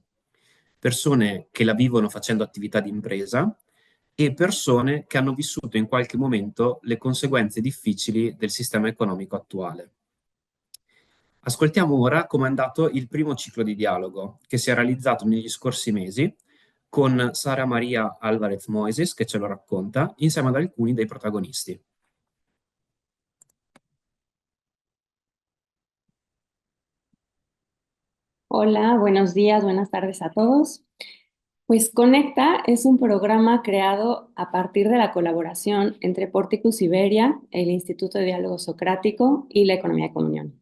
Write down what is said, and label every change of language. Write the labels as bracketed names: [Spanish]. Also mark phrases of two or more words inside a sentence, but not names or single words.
[Italian] Persone che la vivono facendo attività di impresa e persone che hanno vissuto in qualche momento le conseguenze difficili del sistema economico attuale. Ascoltiamo ora come è andato il primo ciclo di dialogo che si è realizzato negli scorsi mesi con Sara Maria Alvarez Moises che ce lo racconta insieme ad alcuni dei protagonisti. [Spanish] Hola, buenos días, buenas tardes a todos. Pues Conecta es un programa creado a partir de la colaboración entre Porticus Iberia, el Instituto de Diálogo Socrático y la Economía de Comunión.